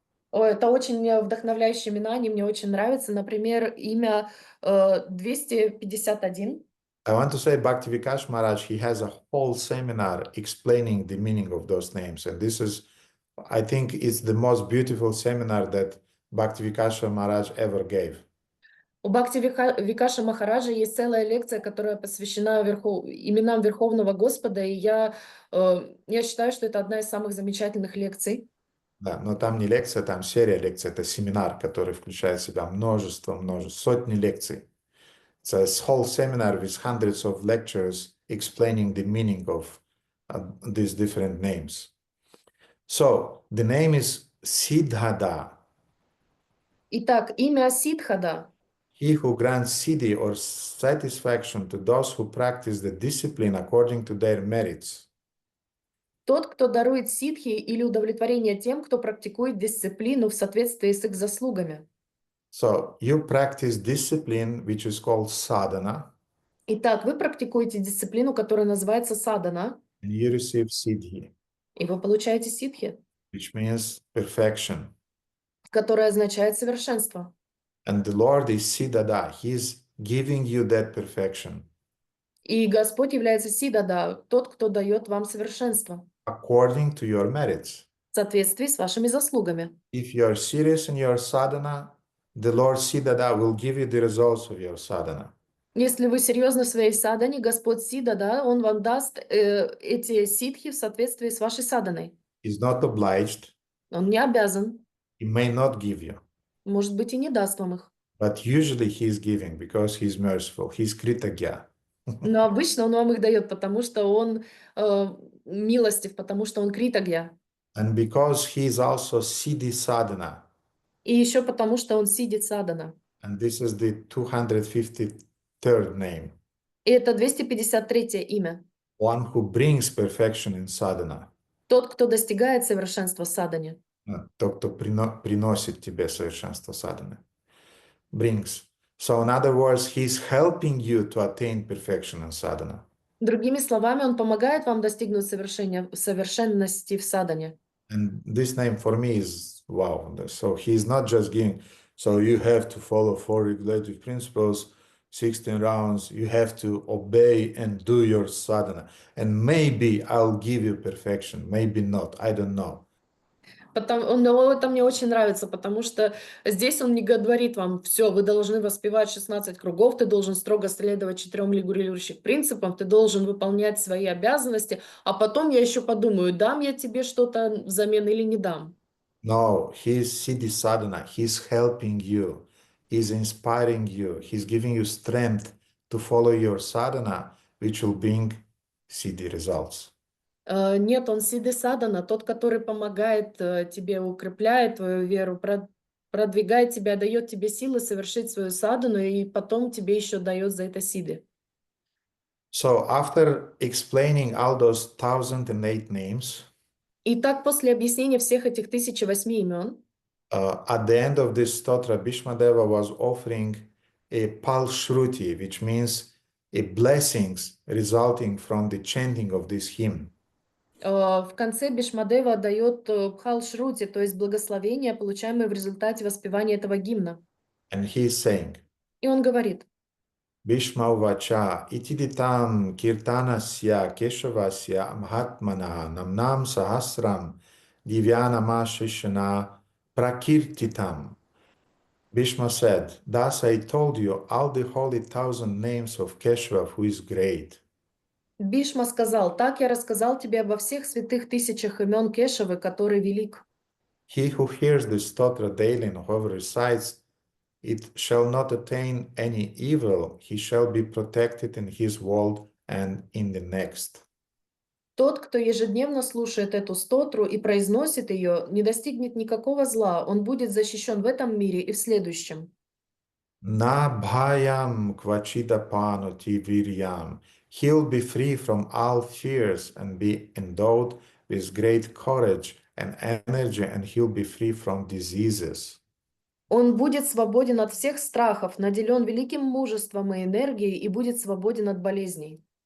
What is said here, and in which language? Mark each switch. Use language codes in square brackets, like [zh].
[ru] Это очень вдохновляющие имена, они мне очень нравятся. Например, имя 251. [en] I want to say Bhaktivinoda Maharaj, he has a whole seminar explaining the meaning of those names. And this is, I think it's the most beautiful seminar that Bhaktivinoda Maharaj ever gave. [ru] У Бхакти-Викаша Махараджа есть целая лекция, которая посвящена именам Верховного Господа, и я считаю, что это одна из самых замечательных лекций. Да, но там не лекция, там серия лекций, это семинар, который включает в себя множество, сотни лекций. [en] It's a whole seminar with hundreds of lectures explaining the meaning of these different names. So, the name is Siddhada. [ru] Итак, имя Сидхада. [en] He who grants siddhi or satisfaction to those who practice the discipline according to their merits. [ru] Тот, кто дарует ситхи или удовлетворение тем, кто практикует дисциплину в соответствии с их заслугами. [en] So, you practice discipline, which is called sadhana. [ru] Итак, вы практикуете дисциплину, которая называется садхана, [en] And you receive siddhi, [ru] и вы получаете ситхи, [en] which means perfection. [ru] которое означает совершенство. [en] And the Lord is Siddhada. He is giving you that perfection. [ru] И Господь является Сидада, тот, кто дает вам совершенство [en] According to your merits. [ru] в соответствии с вашими заслугами. [en] If you are serious in your sadhana, the Lord Siddhada will give you the results of your sadhana. [ru] Если вы серьезны в своей садане, Господь Сидада, Он вам даст эти ситхи в соответствии с вашей саданой. [en] He's not obliged. [ru] Он не обязан, [en] He may not give you. [ru] может быть, и не даст вам их. [en] But usually he is giving because he is merciful. He is Kritagya. [ru] Но обычно Он вам их дает, потому что Он милостив, потому что Он Критагья. [en] And because he is also Siddhi Sadhana. [ru] И еще потому, что Он Сидит Садана. [en] And this is the 253rd name. [ru] И это 253-е имя. [en] One who brings perfection in sadhana. [ru] Тот, кто достигает совершенства в садане. Тот, кто приносит тебе совершенство садханы. [en] Brings. So in other words, he is helping you to attain perfection in sadhana. [ru] Другими словами, Он помогает вам достигнуть совершенности в садане. [en] And this name for me is wow. So he is not just giving, so you have to follow 4 regulative principles, 16 rounds, you have to obey and do your sadhana. And maybe I'll give you perfection, maybe not, I don't know. [ru] Но это мне очень нравится, потому что здесь Он не говорит вам: все, вы должны воспевать 16 кругов, ты должен строго следовать 4 регулирующих принципам, ты должен выполнять свои обязанности, а потом я еще подумаю, дам я тебе что-то взамен или не дам. [en] No, he is Siddhi Sadhana, he is helping you, he is inspiring you, he is giving you strength to follow your sadhana, which will bring Siddhi results. [ru] Нет, Он Сидди Садана, тот, который помогает тебе, укрепляет твою веру, продвигает тебя, дает тебе силы совершить свою садану, и потом тебе еще дает за это сиды. [en] So after explaining all those 1008 names, [ru] Итак, после объяснения всех этих 1008 имен, [en] at the end of this stotra, Bhīṣmadeva was offering a palshruti, which means a blessings resulting from the chanting of this hymn. [ru] в конце Бhīṣmadeva дает Бхал-шрути, то есть благословение, получаемое в результате воспевания этого гимна. [en] And he is saying, [ru] И он говорит: [sa] Bhīṣma uvacha itiditam kirtanasya keshavasya mahatmana namnam sahasram divyanama shishana prakirtitam. [en] Bhīṣma said, thus I told you all the holy 1000 names of Keshava, who is great. [ru] Бишма сказал: так я рассказал тебе обо всех святых тысячах имен Кешавы, который велик. [en] He who hears the stotra daily and whoever recites it shall not attain any evil, he shall be protected in his world and in the next. [ru] Тот, кто ежедневно слушает эту стотру и произносит ее, не достигнет никакого зла, он будет защищен в этом мире и в следующем. [sa] Na bhayam kvachidapanoti viryam. [en] He'll be free from all fears and be endowed with great courage and energy, and he'll be free from diseases. [ru] Он будет свободен от всех страхов, наделен великим мужеством и энергией и будет свободен от болезней.